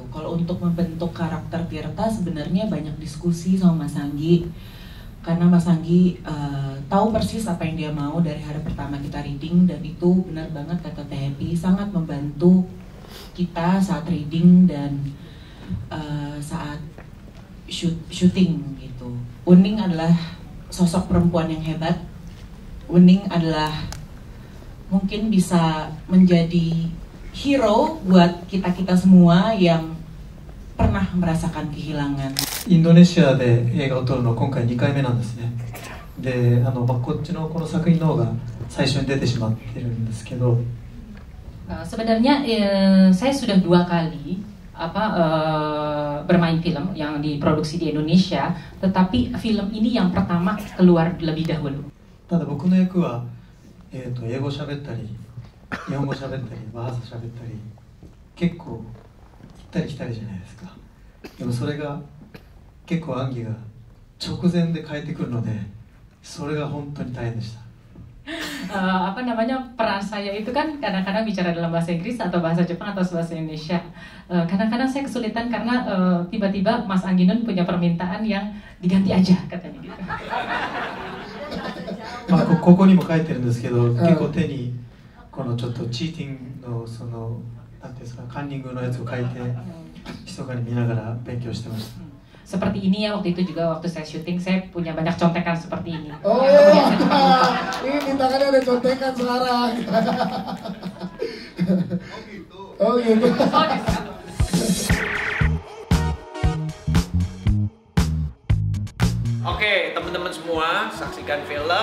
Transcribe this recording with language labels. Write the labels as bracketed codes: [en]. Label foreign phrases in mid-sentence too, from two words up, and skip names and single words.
[id] Kalau untuk membentuk karakter Tirta sebenarnya banyak diskusi sama Mas Anggi, karena Mas Anggi tahu persis apa yang dia mau dari hari pertama kita reading, dan itu benar banget kata Teh Happy, sangat membantu kita saat reading dan saat syuting gitu. Wening adalah sosok perempuan yang hebat, Uning adalah mungkin bisa menjadi hero buat kita-kita semua yang pernah merasakan kehilangan. [ja] インドネシアで映画を撮るのは今回2回目なんですね。で、こっちのこの作品の方が最初に出てしまってるんですけど、 [id] sebenarnya saya sudah 2 kali bermain film yang diproduksi di Indonesia, tetapi film ini yang pertama keluar lebih dahulu. [ja] ただ僕の役は、英語喋ったり、日本語喋ったり、バハサ喋ったり、結構行ったり来たりじゃないですか。でもそれが結構アンギが直前で変えてくるので、それが本当に大変でした。 [id] peran saya itu kan kadang-kadang bicara dalam bahasa Inggris atau bahasa Jepang atau bahasa Indonesia. Kadang-kadang saya kesulitan karena tiba-tiba Mas Angginun punya permintaan yang diganti aja katanya gitu. [ja] ここにも書いてるんですけど、結構手にこのちょっとチーティングのそのなんていうんですか、カンニングのやつを書いて密かに見ながら勉強してました。 [id] Seperti ini ya, waktu itu juga waktu saya syuting saya punya banyak contekan seperti ini. Oh, ini di tangannya ada contekan sekarang. Oh gitu. Oke, teman-teman semua, saksikan film